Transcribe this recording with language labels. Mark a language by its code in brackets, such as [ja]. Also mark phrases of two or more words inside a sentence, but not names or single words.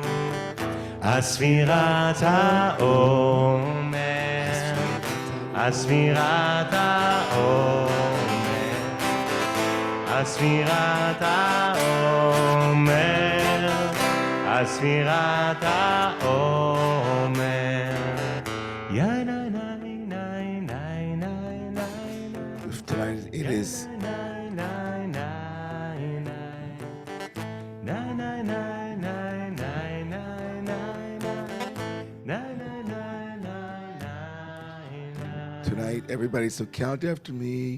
[he] הספירת העומר, הספירת העומר, הספירת העומר, הספירת העומר. יא ניי ניי ניי ניי ניי ניי. [en] Tonight it is tonight, everybody, so count after me.